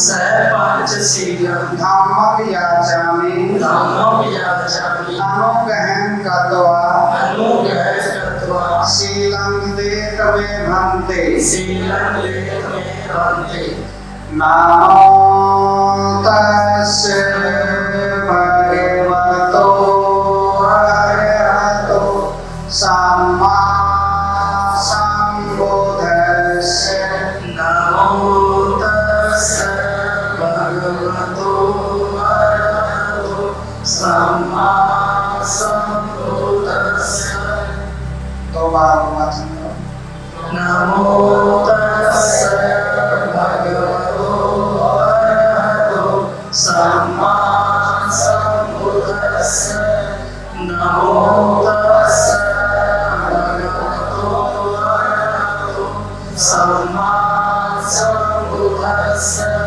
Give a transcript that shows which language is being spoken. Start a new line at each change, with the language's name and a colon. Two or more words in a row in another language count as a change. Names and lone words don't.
Pali: धम्मं याचामि अनुग्रहं कृत्वा शीलं देथ मे भन्ते नमो तस्से भगवतो अरहतो सम्मा सम्बुद्धस्से नमो तस्से भगवतो अरहतो सम्मा सम्बुद्धस्से
Hindi: दो बार वाचन करो
Pali: नमो तस्से भगवतो अरहतो सम्मा सम्बुद्धस्से नमो तस्से भगवतो अरहतो सम्मा सम्बुद्धस्से